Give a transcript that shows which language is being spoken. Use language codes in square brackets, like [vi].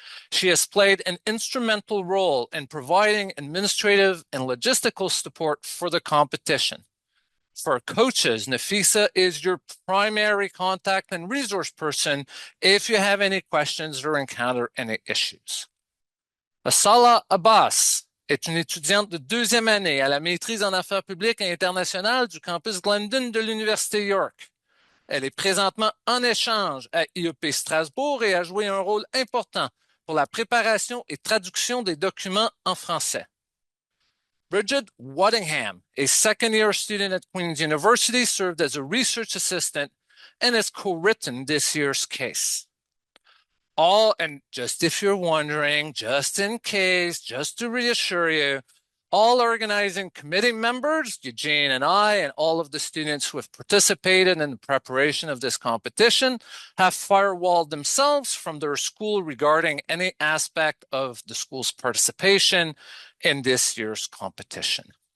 [en] She has played an instrumental role in providing administrative and logistical support for the competition. For coaches, Nafisa is your primary contact and resource person if you have any questions or encounter any issues. [fr] Asala Abbas est une étudiante de deuxième année à la maîtrise en affaires publiques et internationales du campus Glendon de l'Université York. Elle est présentement en échange à IEP Strasbourg et a joué un rôle important pour la préparation et traduction des documents en français. [en] Bridget Waddingham, a second-year student at Queen's University, served as a research assistant and has co-written this year's case. And just if you're wondering, just in case, just to reassure you, all organizing committee members, Eugene and I, and all of the students who have participated in the preparation of this competition have firewalled themselves from their school regarding any aspect of the school's participation in this year's competition.